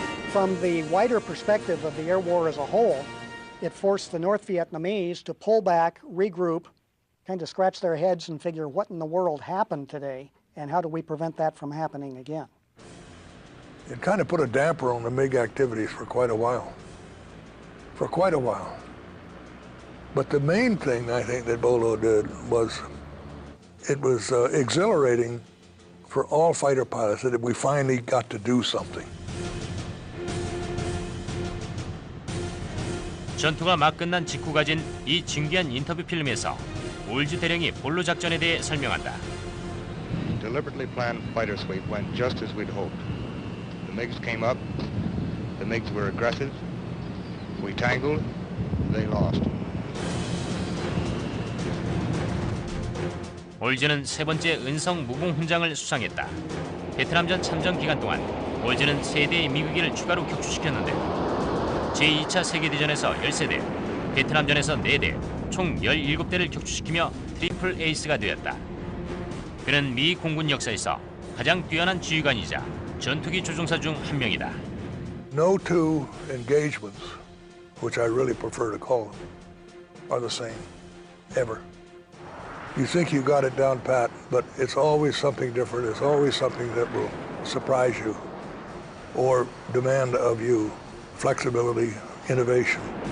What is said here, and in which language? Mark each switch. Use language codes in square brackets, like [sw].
[en] From the wider perspective of the air war as a whole, it forced the North Vietnamese to pull back, regroup, kind of scratch their heads and figure what in the world happened today and how do we prevent that from happening again. It kind of put a damper on the MiG activities for quite a while. But the main thing I think that Bolo did was it was exhilarating for all fighter pilots that we finally got to do something. [ko] 전투가 막 끝난 직후 가진 이 진귀한 인터뷰 필름에서 올즈 대령이 볼로 작전에 대해 설명한다. [en] deliberately planned fighter sweep went just as we'd hoped. The MiGs came up. The MiGs were aggressive. We tangled. They lost. [ko] 올즈는 세 번째 은성 무공 훈장을 수상했다. 베트남전 참전 기간 동안 올즈는 3대의 미국기를 추가로 격추시켰는데 제2차 세계대전에서 13대, 베트남전에서 4대, 총 17대를 격추시키며 트리플 에이스가 되었다. 그는 미 공군 역사에서 가장 뛰어난 지휘관이자 전투기 조종사 중 한 명이다. [en] No two engagements, which I really prefer to call them, are the same, ever. You think you got it down pat, but it's always something different. It's always something that will surprise you or demand of you flexibility, innovation.